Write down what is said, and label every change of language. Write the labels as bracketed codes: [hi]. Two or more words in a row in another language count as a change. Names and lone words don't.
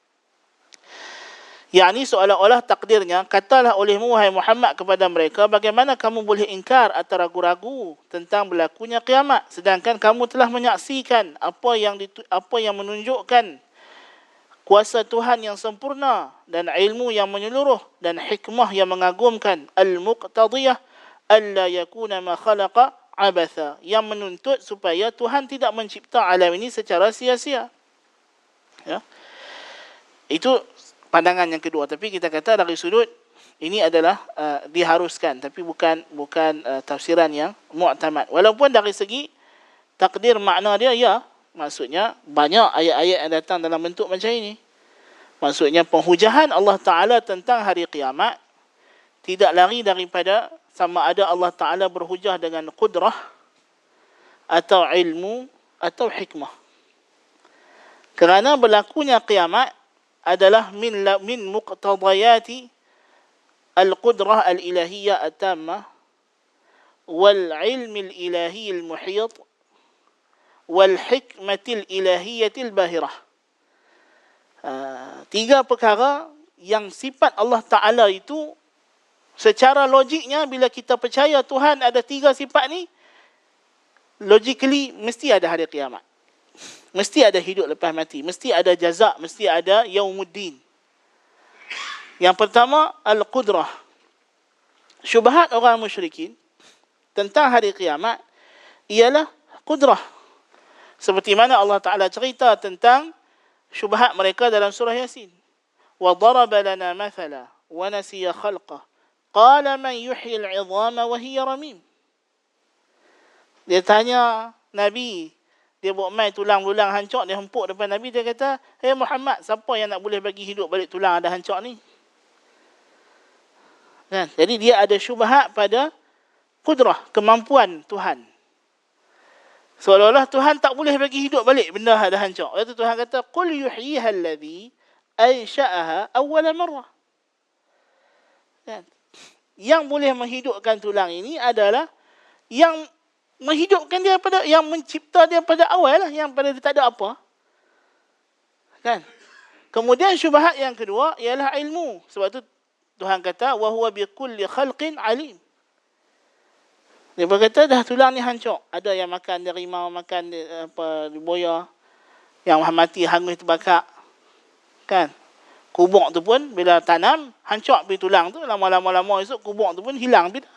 [ms] Yakni seolah-olah takdirnya, katalah olehmu wahai Muhammad kepada mereka, bagaimana kamu boleh ingkar atau ragu-ragu tentang berlakunya kiamat sedangkan kamu telah menyaksikan apa yang menunjukkan kuasa Tuhan yang sempurna dan ilmu yang menyeluruh dan hikmah yang mengagumkan, [ar] المقتضية ألا يكون ما خلق عبثا, [ms] yang menuntut supaya Tuhan tidak mencipta alam ini secara sia-sia. Ya. Itu pandangan yang kedua, tapi kita kata dari sudut ini adalah diharuskan, tapi bukan tafsiran yang mu'tamad. Walaupun dari segi takdir makna dia ya, maksudnya banyak ayat-ayat yang datang dalam bentuk macam ini. Maksudnya penghujahan Allah Ta'ala tentang hari kiamat tidak lari daripada sama ada Allah Ta'ala berhujah dengan qudrah atau ilmu atau hikmah. Kerana berlakunya kiamat adalah [ar] من مقتضيات القدرة الإلهية التامة والعلم الإلهي المحيط والحكمة الإلهية الباهرة. [ms] Tiga perkara yang sifat Allah Ta'ala itu secara logiknya bila kita percaya Tuhan ada tiga sifat ni, logically mesti ada hari kiamat. Mesti ada hidup lepas mati, mesti ada jazak, mesti ada yaumuddin. Yang pertama, al-qudrah. Syubhat orang musyrikin tentang hari kiamat ialah qudrah. Seperti mana Allah Ta'ala cerita tentang syubhat mereka dalam surah Yasin. [ar] وَضَرَبَ لَنَا مَثَلًا وَنَسِيَ خَلْقَهُ قَالَ مَنْ يُحْيِي الْعِظَامَ وَهِيَ رَمِيمٌ. [ms] Dia tanya Nabi, dia buat main tulang belulang hancur, dia hempuk depan Nabi, dia kata, "Hey Muhammad, siapa yang nak boleh bagi hidup balik tulang ada hancur ni?" Kan? Jadi dia ada syubhat pada qudrah, kemampuan Tuhan. Seolah-olah Tuhan tak boleh bagi hidup balik benda ada hancur. Lepas tu Tuhan kata, [ar] "قل يحييها الذي أنشأها أول مرة." [ms] Kan? Yang boleh menghidupkan tulang ini adalah yang menghidupkan dia pada, yang mencipta dia pada awal lah, yang pada dia tak ada apa. Kan? Kemudian syubhat yang kedua ialah ilmu. Sebab tu Tuhan kata, [ar] "وهو بكل خلق عليم." [ms] Dia berkata dah tulang ni hancur. Ada yang makan dia rimau, makan dia, buaya, yang mati hangus terbakar. Kan? Kubur tu pun bila tanam hancur pergi tulang tu, lama-lama esok kubur tu pun hilang dah.